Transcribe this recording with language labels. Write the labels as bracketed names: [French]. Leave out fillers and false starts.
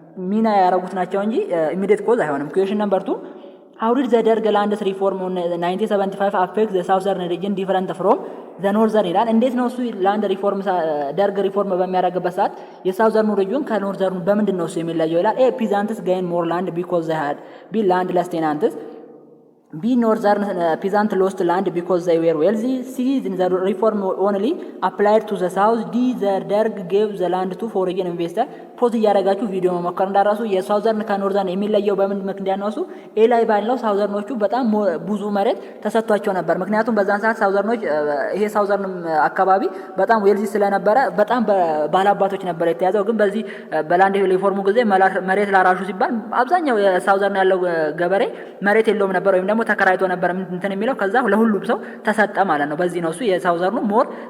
[Amharic] ሚና ያደረጉት ናቸው እንጂ ኢሚዲየት ኮዝ አይሆንም። ኩዌሽን ነምበር 2 [English] how did the Derg lands reform in 1975 affect the southern region different from the northern [Amharic] ይላል። እንዴት ነው እሱ ላንድ ሪፎርም ደርግ ሪፎርም በሚያደርግበት ሰዓት የሳውዘርኑ ሪጅን ከኖርዘርኑ በምንድን ነው እሱ የሚለየው ይላል። ኤ ፒዛንትስ [English] gain more land because they had be landless tenants B northern peasant lost land because they were wealthy. C the reform only applied to the south. D the Derg gave the land to foreign investor. [Amharic] ፖዝ እያደረጋችሁ ቪዲዮ መሞከር እንዳራሱ የሳውዘርን ከኖርዘርን የሚለየው በምን ምክንያት ነው? እሱ ኤ ላይ ባለው ሳውዘርኖቹ በጣም ብዙ መሬት ተሰጥቷቸው ነበር። ምክንያቱም በዛን ሰዓት ሳውዘርኖች ይሄ ሳውዘርን አካባቢ በጣም ዌልዚ ስለነበረ በጣም ባላባቶች ነበር የተያዘው። ግን በዚህ በላንድ ሪፎርሙ ጊዜ መሬት ላራሹ ሲባል አብዛኛው የሳውዘርን ያለው ገበሬ መሬት የለውም ነበር ወይም ደግሞ ተከራይቶ ነበር እንትን የሚለው። ከዛ ለሁሉም ሰው ተሰጠ ማለት ነው። በዚህ ነው እሱ የሳውዘርኑ ሞር